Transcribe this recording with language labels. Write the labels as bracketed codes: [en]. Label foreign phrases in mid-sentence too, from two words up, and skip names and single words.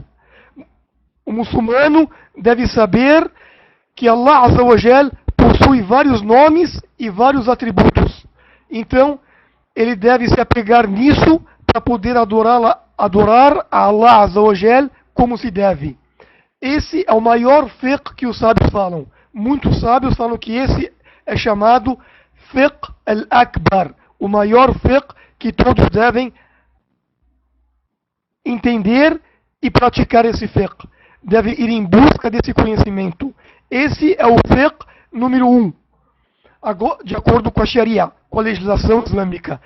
[pt] O muçulmano deve saber que [ar] الله عز وجل [pt] possui vários nomes e vários atributos. Então, ele deve se apegar nisso para poder adorar a [ar] الله عز وجل [pt] como se deve. Esse é o maior fiqh que os sábios falam. Muitos sábios falam que esse é chamado [ar] فقه الأكبر, [pt] o maior fiqh que todos devem entender e praticar esse fiqh. Deve ir em busca desse conhecimento. Esse é o fiqh número 1, de acordo com a Sharia, com a legislação islâmica.